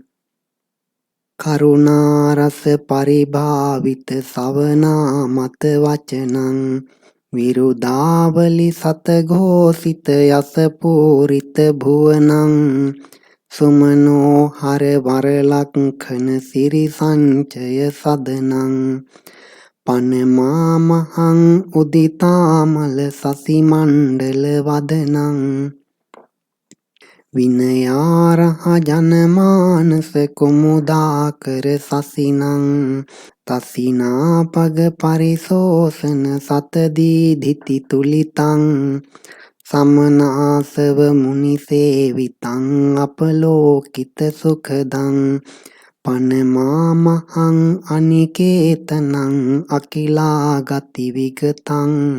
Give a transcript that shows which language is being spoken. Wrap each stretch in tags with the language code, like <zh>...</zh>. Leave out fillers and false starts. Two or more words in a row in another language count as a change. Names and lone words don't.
<pi>කරුණාරස පරිභාවිත සවනා මත වචනං විරුදාවලි සතඝෝසිත යස පූරිත භුවනං සුමනෝ හර වරලක්ඛන සිරි සංචය සදනං පනමාමහං උදිතාමල සසි මණ්ඩල වදනං. විනයාරහ ජනමානස කුමුදාකර සසිනං තසිනා පග පරිසෝසන සතදී දිති තුලිතං සමනාසව මුනිසේවිතං අපලෝකිත සුඛදං පනමාමහං අනිකේතනං අකිලාගති විගතං</pi>